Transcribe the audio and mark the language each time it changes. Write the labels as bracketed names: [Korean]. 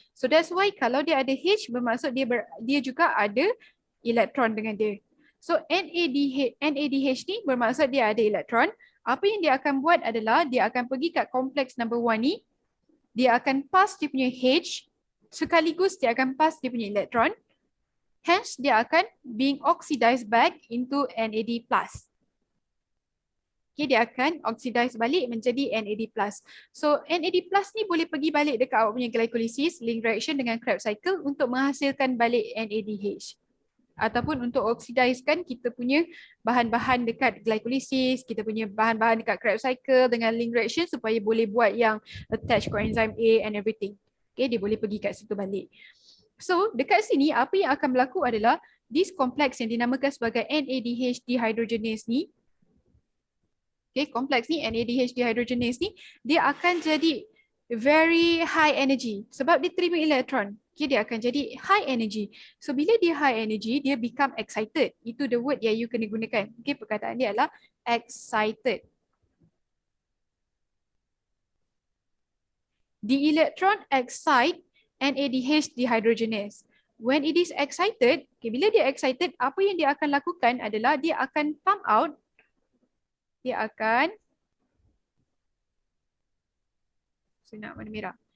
[English] So that's why [Malay] kalau dia ada H bermaksud dia juga ada elektron dengan dia. So NADH ni bermaksud dia ada elektron. Apa yang dia akan buat adalah dia akan pergi kat kompleks number 1 ni. Dia akan pass dia punya H sekaligus dia akan pass dia punya elektron. [English] Hence [Malay] dia akan [English] being oxidized back into NAD+. [Malay] Okay, dia akan oxidize balik menjadi NAD+. So NAD+ ni boleh pergi balik dekat awak punya glycolysis, link reaction dengan Krebs cycle untuk menghasilkan balik NADH. Ataupun untuk oxidizekan kita punya bahan-bahan dekat glycolysis, kita punya bahan-bahan dekat Krebs cycle dengan link reaction supaya boleh buat yang [English] attach coenzyme A and everything. [Malay] Okay, dia boleh pergi kat situ balik. So dekat sini apa yang akan berlaku adalah [English] this complex [Malay] yang dinamakan sebagai NADH dehydrogenase ni, okay, kompleks ni NADH dehydrogenase ni dia akan jadi [English] very high energy [Malay] sebab dia terima elektron. Okay, dia akan jadi high energy. [English] So [Malay] bila dia [English] high energy dia become excited. [Malay] Itu the word yang you kena gunakan. Okay, perkataan dia adalah excited. [English] The electron excite NADH dehydrogenase. When it is excited, [Malay] okay, bila dia excited, apa yang dia akan lakukan adalah dia akan pump out, dia akan warna merah.